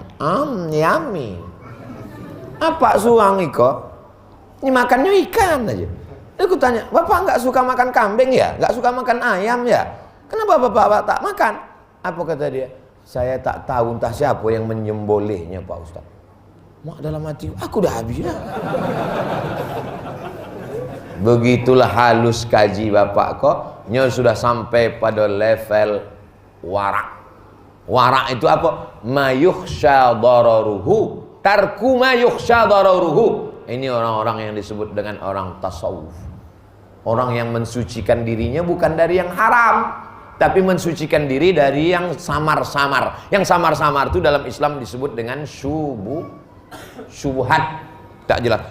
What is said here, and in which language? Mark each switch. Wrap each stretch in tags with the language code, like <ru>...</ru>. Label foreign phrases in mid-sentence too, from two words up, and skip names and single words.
<id>Yummy. Apa suang iko? Ini makannya ikan aja. Aku tanya, bapak nggak suka makan kambing ya? Nggak suka makan ayam ya? Kenapa bapak tak makan? Apa kata dia? Saya tak tahu entah siapa yang menyembelihnya Pak Ustaz. Mak dalam hati, aku dah habis dah. Begitulah halus kaji bapak kok. Nya sudah sampai pada level warak. Warak itu apa?</id> <ar>ما يخشى ضرره، ترك ما يخشى ضرره.</ar> <id>Ini orang-orang yang disebut dengan orang tasawuf. Orang yang mensucikan dirinya bukan dari yang haram, tapi mensucikan diri dari yang samar-samar. Yang samar-samar itu dalam Islam disebut dengan syubhat. Tak jelas.</id>